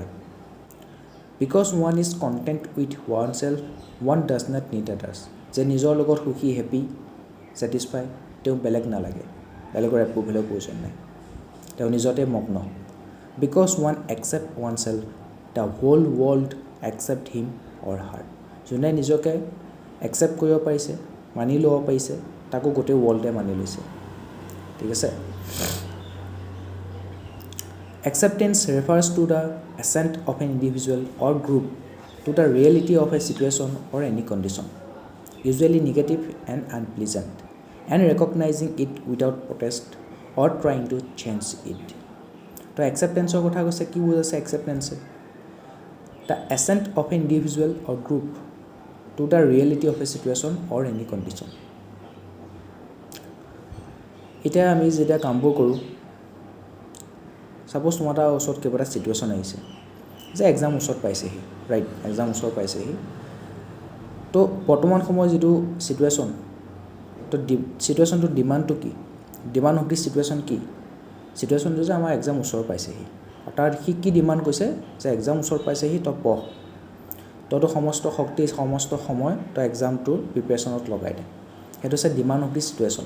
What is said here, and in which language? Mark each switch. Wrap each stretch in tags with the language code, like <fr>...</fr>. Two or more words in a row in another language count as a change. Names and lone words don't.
<en>because one is content with one self one does not need others,</en> <as>যে নিজৰ লগত সুখী</as> <en>happy satisfied,</en> <as>তেওঁ বেলেগ নালাগে, বেলেগৰ এপ্ৰুভেলৰ প্ৰয়োজন নাই, তেওঁ নিজতে মগ্ন।</as> <en>because one accept one self the whole world accept him or her,</en> <as>যোনে নিজকে একচেপ্ট কৰিব পাৰিছে, মানি ল'ব পাৰিছে, তাকো গোটেই ৱৰ্ল্ডে মানি লৈছে। ঠিক আছে।</as> <en>Acceptance refers to the assent of an individual or group to the reality of a situation or any condition, usually negative and unpleasant, and recognizing it without protest or trying to change it.</en> <as>তো acceptanceৰ কথা কৈছে, কি বুজাইছে acceptance?</as> <en>The assent of an individual or group to the reality of a situation or any condition.</en> <as>এতিয়া আমি যেতিয়া কামবোৰ কৰোঁ, ছাপ'জ তোমাৰ এটা ওচৰত কিবা এটা ছিটুৱেশ্যন আহিছে যে এক্সাম ওচৰত পাইছেহি, ৰাইট, এক্সাম ওচৰত পাইছেহি। তো বৰ্তমান সময়ৰ যিটো ছিটুৱেশ্যন, তো ছিটুৱেশ্যনটোৰ ডিমাণ্ডটো কি,</as> <en>demand of the situation</en> <as>কি, ছিটুৱেশ্যনটো যে আমাৰ এক্সাম ওচৰত পাইছেহি, তাৰ সি কি ডিমাণ্ড কৰিছে যে এক্সাম ওচৰত পাইছেহি, তই পঢ়, তইতো সমস্ত শক্তি সমস্ত সময় তই এক্সামটোৰ প্ৰিপেৰেশ্যনত লগাই দে, সেইটো হৈছে</as> <en>demand of the situation.</en>